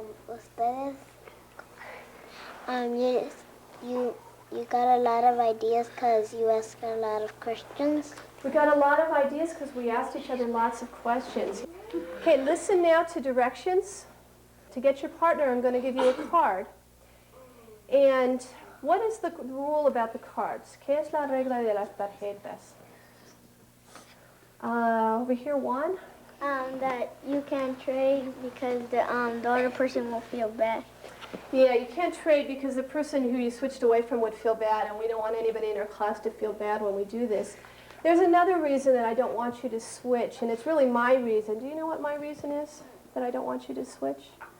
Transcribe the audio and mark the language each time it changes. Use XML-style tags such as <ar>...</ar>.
<en>Ustedes, yes, you got a lot of ideas because you asked a lot of questions. We got a lot of ideas because we asked each other lots of questions. Okay, listen now to directions. To get your partner, I'm going to give you a card. And what is the rule about the cards?</en> <es>¿Qué es la regla de las tarjetas?</es> <en>Over here, Juan. That you can't trade because the other person will feel bad. Yeah, you can't trade because the person who you switched away from would feel bad, and we don't want anybody in our class to feel bad when we do this. There's another reason that I don't want you to switch, and it's really my reason. Do you know what my reason is that I don't want you to switch?</en>